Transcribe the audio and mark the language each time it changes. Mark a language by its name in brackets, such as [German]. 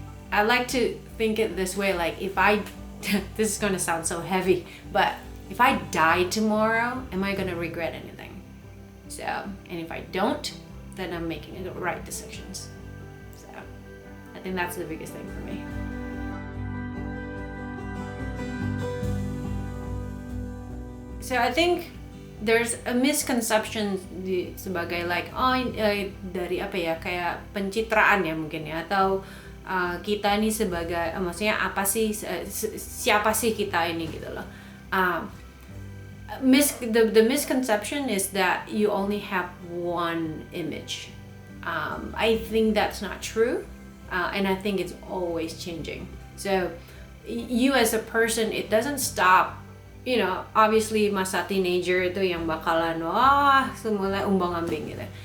[English] I like to think it this way, like if I this is gonna sound so heavy, but if I die tomorrow, am I gonna regret anything? So, and if I don't, then I'm making the right decisions. So, I think that's the biggest thing for me. [Indonesian] So I think there's a misconception sebagai like dari apa ya, kayak pencitraan ya mungkin ya, atau kita ini sebagai maksudnya apa sih, siapa sih kita ini gitu loh. [English] The misconception is that you only have one image. I think that's not true, and I think it's always changing. So you as a person, it doesn't stop. [Indonesian] You know, obviously masa teenager itu yang bakalan semula umbang-ambing gitu.